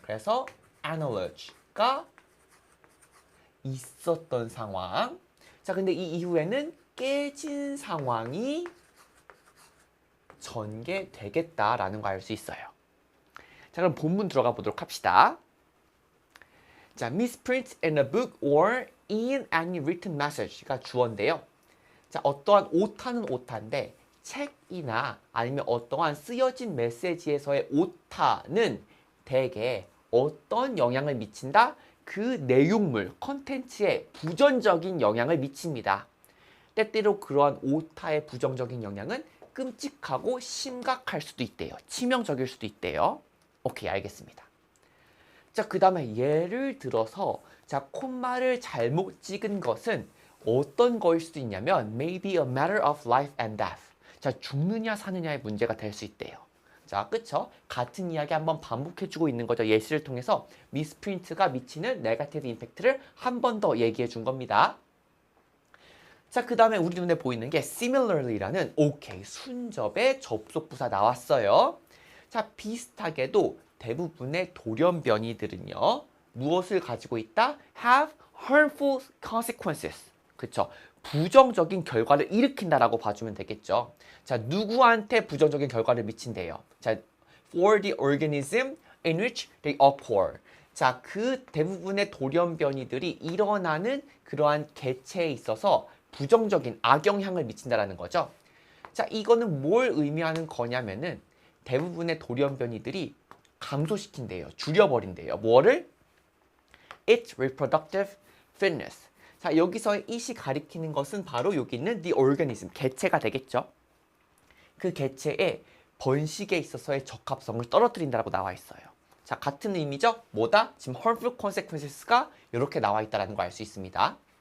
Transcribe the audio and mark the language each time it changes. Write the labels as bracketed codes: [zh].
[ko] 그래서 analogy가 있었던 상황. 자, 근데 이 이후에는 깨진 상황이 전개되겠다라는 거 알 수 있어요. 자, 그럼 본문 들어가 보도록 합시다. [en] 자, misprint in a book or in any written message [ko] 가 주어인데요. 자, 어떠한 오타는 오타인데 책이나 아니면 어떠한 쓰여진 메시지에서의 오타는 대개 어떤 영향을 미친다? 그 내용물, 컨텐츠에 부정적인 영향을 미칩니다. 때때로 그러한 오타의 부정적인 영향은 끔찍하고 심각할 수도 있대요. 치명적일 수도 있대요. 오케이, 알겠습니다. 자, 그 다음에 예를 들어서 자, 콤마를 잘못 찍은 것은 어떤 거일 수도 있냐면 [en] maybe a matter of life and death. [ko] 자, 죽느냐 사느냐의 문제가 될 수 있대요. 자, 그쵸? 같은 이야기 한번 반복해주고 있는 거죠. 예시를 통해서 미스프린트가 미치는 네거티브 임팩트를 한 번 더 얘기해 준 겁니다. 자, 그 다음에 우리 눈에 보이는 게 similarly라는 오케이, 순접의 접속부사 나왔어요. 자, 비슷하게도 대부분의 돌연변이들은요. 무엇을 가지고 있다? [en] have harmful consequences. 그쵸? [ko] 부정적인 결과를 일으킨다라고 봐주면 되겠죠. 자, 누구한테 부정적인 결과를 미친대요? [en] 자, for the organism in which they occur. [ko] 자, 그 대부분의 돌연변이들이 일어나는 그러한 개체에 있어서 부정적인 악영향을 미친다라는 거죠. 자, 이거는 뭘 의미하는 거냐면은 대부분의 돌연변이들이 감소시킨대요. 줄여버린대요. 뭐를? [en] Its reproductive fitness. [ko] 자, 여기서의 it이 가리키는 것은 바로 여기 있는 the organism, 개체가 되겠죠. 그 개체의 번식에 있어서의 적합성을 떨어뜨린다고 나와 있어요. 자, 같은 의미죠? 뭐다? 지금 [en] harmful consequences [ko] 가 이렇게 나와 있다는 거 알 수 있습니다.